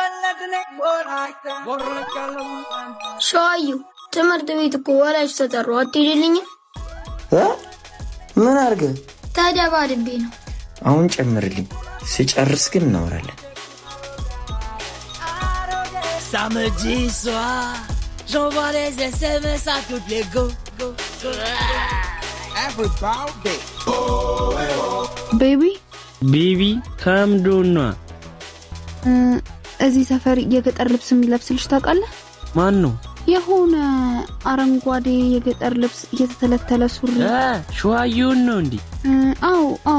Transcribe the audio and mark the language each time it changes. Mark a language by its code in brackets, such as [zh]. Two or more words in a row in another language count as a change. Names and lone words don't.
[am] ሸዋዩ ትምህርት ቤት እኮ ወላጅ ተጠሩ አትሄድልኝ? ምን አርገ? ተደባድቤ ነው። አሁን ጨምርልኝ፣ ሲጨርስ ግን እናወራለን። [fr] Samedi soir, j'envoie les SMS à toutes les go. Everybody. [am] ቤቢ ከምዶና እዚህ ሰፈር የገጠር ልብስ የሚለብስልሽ ታውቃለህ? ማን ነው? የሆነ አረንጓዴ የገጠር ልብስ እየተተለተለ ሱሪ። ሸዋዩን ነው እንዴ? አዎ።